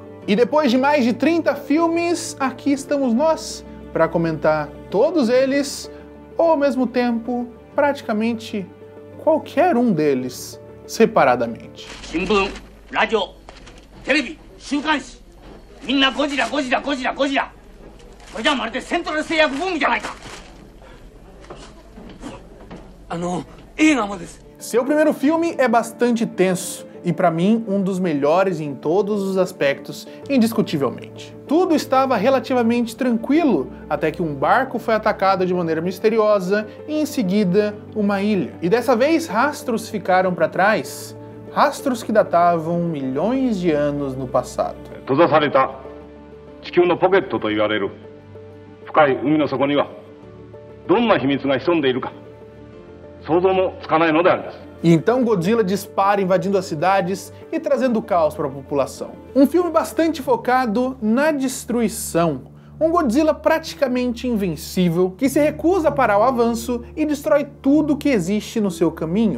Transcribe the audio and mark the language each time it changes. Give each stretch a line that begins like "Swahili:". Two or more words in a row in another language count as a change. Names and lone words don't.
Portuguese: E depois de mais de 30 filmes, aqui estamos nós para comentar todos eles, ou ao mesmo tempo, praticamente qualquer um deles separadamente.
Japanese: 新聞、ラジオ、テレビ, 週刊誌、みんなゴジラ、ゴジラ、ゴジラ、ゴジラ. これじゃまるでセントラル製薬ブームじゃないか。映画もです。
Portuguese: Seu primeiro filme é bastante tenso e para mim um dos melhores em todos os aspectos, indiscutivelmente. Tudo estava relativamente tranquilo até que um barco foi atacado de maneira misteriosa e em seguida uma ilha. E dessa vez rastros ficaram para trás, rastros que datavam milhões de anos no passado.
Japanese: 閉ざされた地球のポケットと言われる深い海の底にはどんな秘密が潜んでいるか
Portuguese: E então Godzilla dispara invadindo as cidades e trazendo caos para a população. Um filme bastante focado na destruição. Um Godzilla praticamente invencível que se recusa a parar o avanço e destrói tudo que existe no seu caminho.